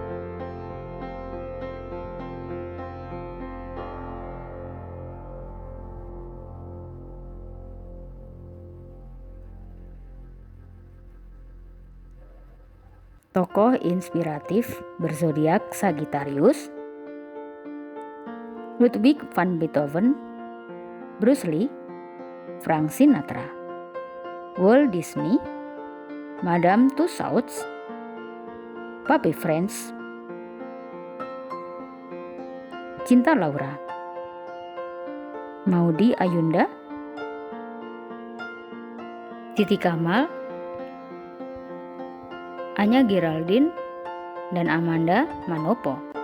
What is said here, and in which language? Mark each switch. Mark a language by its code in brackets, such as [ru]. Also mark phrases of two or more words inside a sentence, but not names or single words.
[id] Tokoh inspiratif berzodiak Sagittarius: Ludwig van Beethoven, Bruce Lee, Frank Sinatra, Walt Disney, Madame Tussauds, Papi Frans, Cinta Laura, Maudy Ayunda, Titi Kamal, Anya Geraldine, dan Amanda Manopo.